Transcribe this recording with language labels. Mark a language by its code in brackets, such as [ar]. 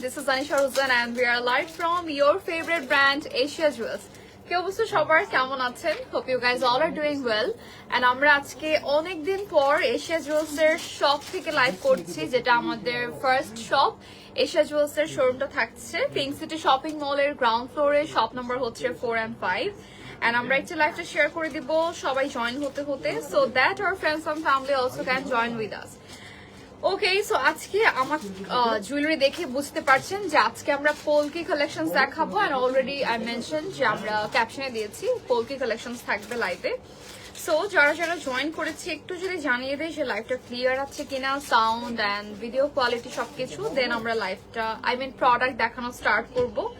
[en] This is Anisha Ruzan and we are live from your favorite brand Asia Jewels. [bn] কি অবস্থা সবার, কেমন আছেন? [en] Hope you guys all are doing well. [bn] And আমরা আজকে অনেক দিন পর Asia Jewels এর শপ থেকে লাইভ করছি, যেটা আমাদের ফার্স্ট শপ। Asia Jewels এর শোরুমটা থাকছে পিঙ্ক সিটি শপিং মল এর গ্রাউন্ড ফ্লোরে, শপ নাম্বার হচ্ছে 4 and 5. And আমরা একটা লাইভটা শেয়ার করে দিব সবাই জয়েন হতে হতে, [en] so that our friends and family also can join with us. [bn] Okay, so আজকে আমার জুয়েলারি দেখে বুঝতে পারছেন যে আজকে আমরা পোলকি কালেকশনস দেখাবো। এন্ড অলরেডি আই মেনশন যে আমরা ক্যাপশনে দিয়েছি পোলকি কালেকশনস থাকবে লাইভে। সো যারা যারা জয়েন করেছি একটু যদি জানিয়ে দেয় যে লাইভটা ক্লিয়ার আছে কিনা, সাউন্ড অ্যান্ড ভিডিও কোয়ালিটি সবকিছু, দেন আমরা লাইভটা প্রোডাক্ট দেখানো স্টার্ট করব।